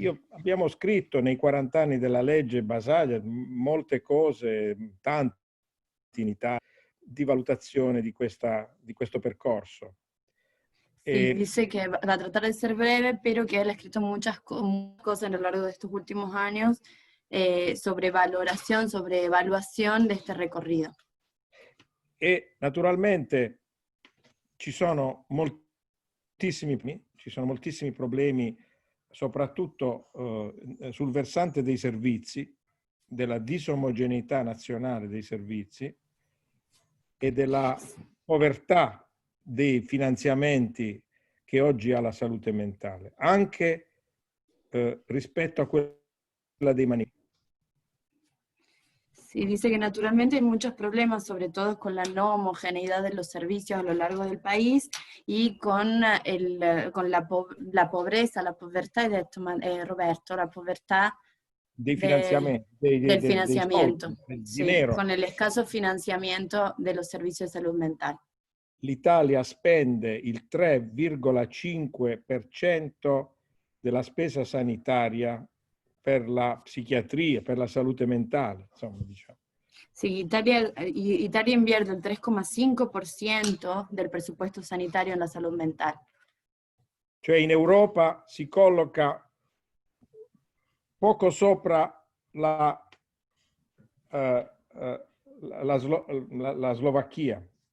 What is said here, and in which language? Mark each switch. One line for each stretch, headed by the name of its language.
Italian: Abbiamo scritto nei 40 anni della legge Basaglia molte cose, tante in Italia, di valutazione di questo percorso.
Spanish: Sí, dice que va a tratar de ser breve, pero que él ha escrito muchas cosas a lo largo de estos últimos años sobre valoración, sobre evaluación de este recorrido.
Italian: E naturalmente ci sono moltissimi problemi, soprattutto sul versante dei servizi, della disomogeneità nazionale dei servizi e della povertà dei finanziamenti che oggi ha la salute mentale, anche rispetto a quella dei manicomi.
Spanish: Sí, dice que naturalmente hay muchos problemas, sobre todo con la no homogeneidad de los servicios a lo largo del país y con la pobreza,
Italian: la povertà, hai detto Roberto, la povertà dei finanziamenti,
Spanish: del financiamiento,
Italian: dei soldi, del
Spanish: sí, dinero. con el escaso financiamiento de los servicios de salud mental.
Italian: L'Italia spende il 3,5% della spesa sanitaria per la psichiatria, per la salute mentale, insomma, diciamo.
Spanish: Sí, Italia invierte el 3,5% del presupuesto sanitario en la salud mental.
Italian: Cioè in Europa si colloca poco sopra la Slovacchia.